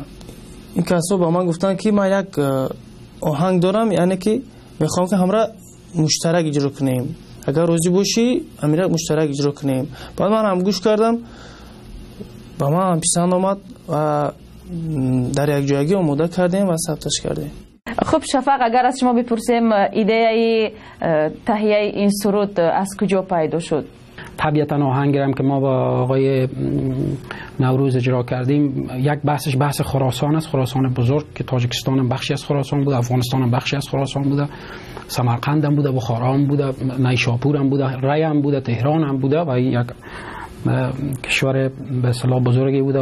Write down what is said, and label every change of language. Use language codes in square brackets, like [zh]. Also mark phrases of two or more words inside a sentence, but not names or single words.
[tg] ин касо ба ман гуфтанд ки ман як оҳанг дорам, яъне ки мехоҳам ки ҳамра муштарак иҷро кунем, агар розӣ бошӣ ҳамира муштарак иҷро кунем. баъд ман ҳам гӯш кардам, ба ман ҳам писанд омад ва дар якҷоягӣ омода кардем ва сабташ кардем. хуб Шафақ, агар аз шумо бипурсем, идеяи таҳияи ин суруд аз куҷо пайдо шуд? [fa] طبیعتاً آهنگی هم که ما با آقای نوروز اجرا کردیم، یک بحثش بحث خراسان است، خراسان بزرگ که تاجیکستان هم بخشی از خراسان بود، افغانستان هم بخشی از خراسان بوده، سمرقند هم بوده، بخارا هم بوده، نیشاپور هم بوده، ری هم بوده، تهران هم بوده و یک کشور به اصطلاح بزرگی بوده.